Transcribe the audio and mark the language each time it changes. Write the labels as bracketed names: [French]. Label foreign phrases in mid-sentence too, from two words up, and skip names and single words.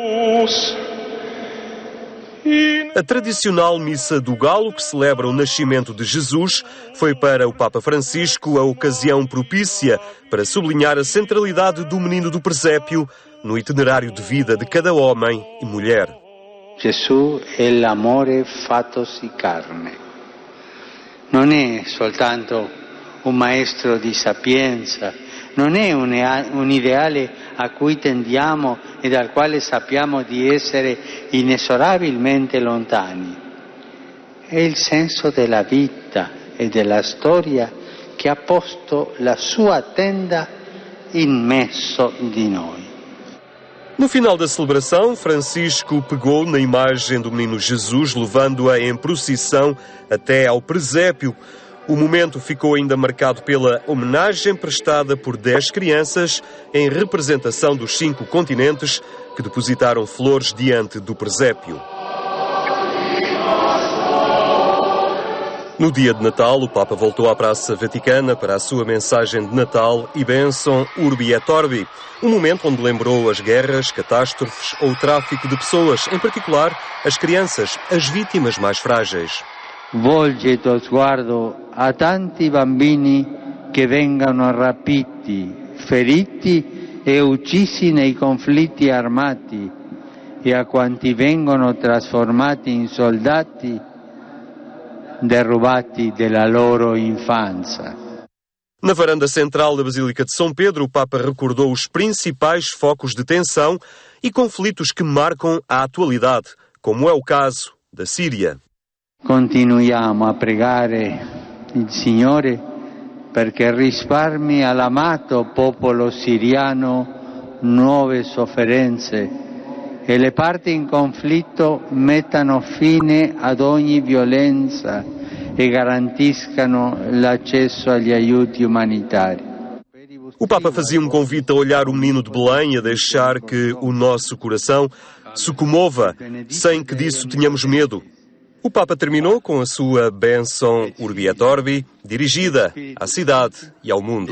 [Portuguese] A tradicional Missa do Galo, que celebra o nascimento de Jesus, foi para o Papa Francisco a ocasião propícia para sublinhar a centralidade do menino do presépio no itinerário de vida de cada homem e mulher. [Italian] Gesù è l'amore fattosi carne. Non è soltanto un maestro di sapienza, non è un ideale a cui tendiamo e dal quale sappiamo di essere inesorabilmente lontani. È il senso della vita e della storia che ha posto la sua tenda in mezzo di noi. [Portuguese] No final da celebração, Francisco pegou na imagem do menino Jesus, levando-a em procissão até ao presépio. O momento ficou ainda marcado pela homenagem prestada por 10 crianças em representação dos 5 continentes que depositaram flores diante do presépio. No dia de Natal, o Papa voltou à Praça Vaticana para a sua mensagem de Natal e bênção [Latin] Urbi et Orbi, [Portuguese] um momento onde lembrou as guerras, catástrofes ou o tráfico de pessoas, em particular as crianças, as vítimas mais frágeis. [Italian] Volge il tuo sguardo a tanti bambini che vengono rapiti, feriti e uccisi nei conflitti armati e a quanti vengono trasformati in soldati derrubati della loro infanzia. [Portuguese] Na varanda central da Basílica de São Pedro, o Papa recordou os principais focos de tensão e conflitos que marcam a atualidade, como é o caso da Síria. [Italian] Continuiamo a pregare il Signore perché risparmi all'amato popolo siriano nuove sofferenze e le parti in conflitto mettano fine ad ogni violenza e garantiscano l'accesso agli aiuti umanitari. [Portuguese] O Papa fazia um convite a olhar o menino de Belém e a deixar que o nosso coração se comova, sem que disso tenhamos medo. O Papa terminou com a sua bênção [Latin] Urbi et Orbi, [Portuguese] dirigida à cidade e ao mundo.